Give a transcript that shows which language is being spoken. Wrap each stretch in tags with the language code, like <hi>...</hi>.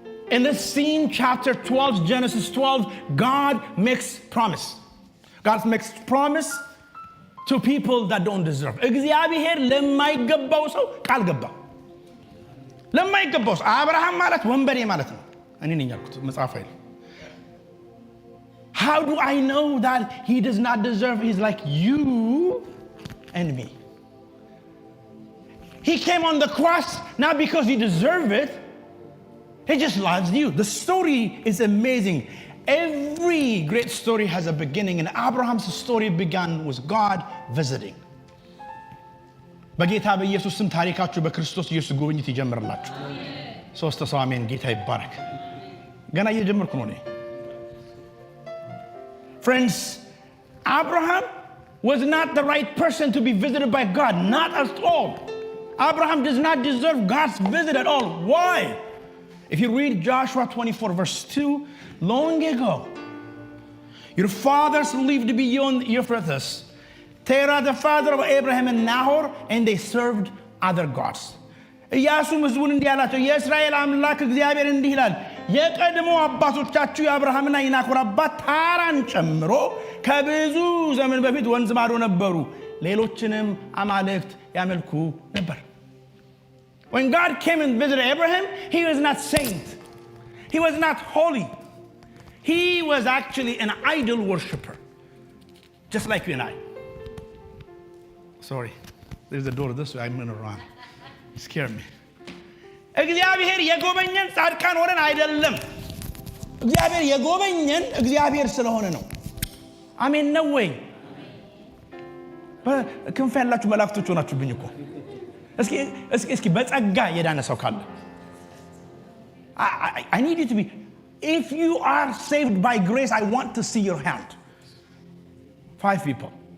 <en>In this scene, chapter 12, Genesis 12, God makes promise. God makes promise to people that don't deserve.</en> <am>እግዚአብሔር ለማይገባው ሰው ቃል ገባ። ለማይገባው ሰው አብርሃም ማለት ወንበዴ ማለት ነው። እኔ ነኝ ያልኩት መጽሐፍ አይደል?</am> <en>How do I know that he does not deserve? He's like you and me. He came on the cross not because he deserved it. He just loves you. The story is amazing. Every great story has a beginning, and Abraham's story began with God visiting.</en> <am>በጌታ በኢየሱስ ስም ታሪካችሁ በክርስቶስ ኢየሱስ ጉብኝት ይጀምርላችሁ። ሶስት ሰው አሜን። ጌታ ይባረክ። ገና እየጀመርኩ ነው እኔ።</am> <en>Friends, Abraham was not the right person to be visited by God, not at all. Abraham does not deserve God's visit at all. Why? If you read Joshua 24 verse 2, long ago, your fathers lived beyond Euphrates, Terah the father of Abraham and Nahor, and they served other gods.</en> <am>ኢያሱም ሕዝቡን እንዲህ አላቸው፣ የእስራኤል አምላክ እግዚአብሔር እንዲህ ይላል፣ የቀድሞ አባቶቻችሁ የአብርሃምና የናኮር አባት ታራን ጨምሮ ከብዙ ዘመን በፊት ወንዝ ማዶ ነበሩ፣ ሌሎችንም አማልክት ያመልኩ ነበር።</am> <en>When God came and visited Abraham, he was not saint. He was not holy. He was actually an idol worshiper, just like you and I. Sorry, there's a door this way. I'm going to run. It scared me.</en> <am>እግዚአብሔር የጎበኘን ጻድቃን ሆነን አይደለም። እግዚአብሔር የጎበኘን እግዚአብሔር ስለሆነ ነው። አሜን ነው ወይ? ክንፍ ያላችሁ መላእክቶች ሆናችሁብኝ እኮ። እስኪ በጸጋ የዳነ ሰው ካለ</am> <en>I need you to be, if you are saved by grace, I want to see your hand. 5 people.</en>